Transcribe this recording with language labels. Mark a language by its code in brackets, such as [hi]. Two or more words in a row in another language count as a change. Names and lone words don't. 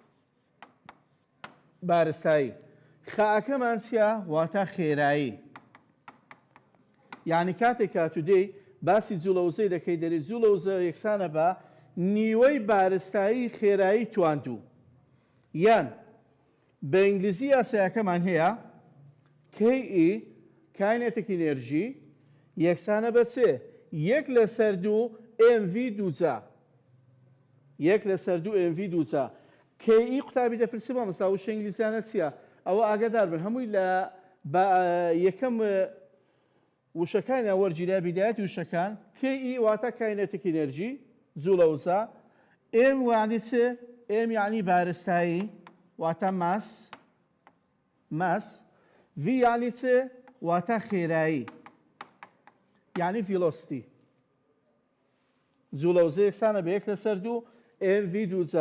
[ckb] بارستایی. خاەکەمان چیە؟ واتە خێرایی. یعنی کاتێک کاتو دێی باسی جوڵە وزەی دەکەی دەری جوڵە وزە یەکسانە بە نیوەی بارستایی خێرایی تواندوو. یان بە ئینگلیزی یاسایەکەمان هەیە [en] KE kinetic energy [ckb] یەکسانە بە چێ؟ 1/2 MV دووجا. 1/2 MV دووجا. KE قوتابی دەپرسی مامۆستا وشە ئینگلیزیانە چییە؟ ئەوە ئاگادار بن هەمووی لە یەکەم وشەکانی وەرگیرا بیدایەتی وشەکان. [en] KE واتە kinetic energy [ckb] جوڵە وزە. M یعنی چ؟ M یعنی بارستایی واتە ماس. V یعنی چ؟ واتە خێرایی یعنی velocity. جوڵە وزە یەکسانە بە 1/2 MV دووجا.